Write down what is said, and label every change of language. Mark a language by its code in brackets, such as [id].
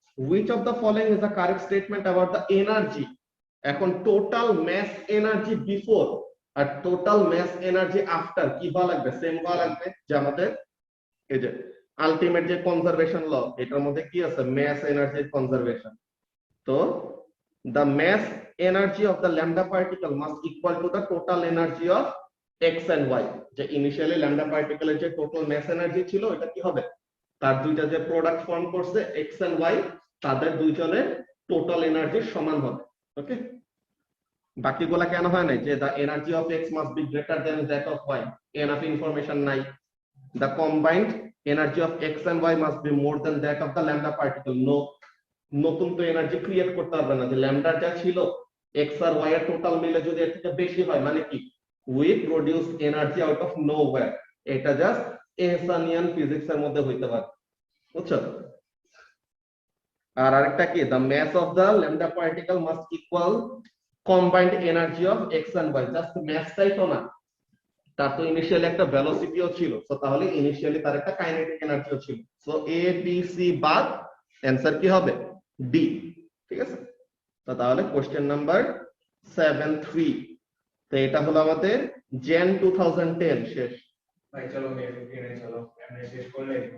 [en] which of the following is the correct statement about the energy? [bn] এখন total mass energy before আর total mass energy after কি হওয়া লাগবে? Same হওয়া লাগবে। যে আমাদের এই যে আলটিমেট যে কনজারভেশন ল, এটার মধ্যে কি আছে? Mass energy conservation. [en] তো the mass energy of the lambda particle must equal to the total energy of x and y, [bn] যে ইনিশিয়ালি ল্যামডা পার্টিকেলের যে টোটাল ম্যাস এনার্জি ছিল এটা কি হবে? তার দুইটা যে প্রোডাক্ট ফর্ম করছে x and y, তাদের দুইজনের টোটাল এনার্জির সমান হবে। ওকে, বাকিগুলা কেন হয় নাই? যে [en] the energy of x must be greater than that of y, enough information [bn] নাই। [en] the combined energy of x and y must be more than that of the lambda particle, no, [bn] নতুন তো এনার্জি ক্রিয়েট করতে পারবে না। যে lambda যা ছিল x আর y এর টোটাল মিলে যদি এর থেকে বেশি হয়, মানে কি [en] we produce energy out of nowhere, [bn] এটা জাস্ট এহসানিয়ান ফিজিক্স এর মধ্যে হইতে পারে। বুঝছো? আর আরেকটা কি? [en] the mass of the lambda particle must equal combined energy of x and y, [bn] just ম্যাসটাই তো না, তার তো ইনিশিয়ালি একটা ভেলোসিটিও ছিল। তো তাহলে ইনিশিয়ালি তার একটা কাইনেটিক এনার্জিও ছিল। সো এ বি সি বাদ, অ্যানসার কি হবে? ডি। ঠিক আছে, তো তাহলে কোশ্চেন নাম্বার 7-3, তো এটা হলো আমাদের জেন 2010 শেষ। ভাই চলো চলো আমরা শেষ করলে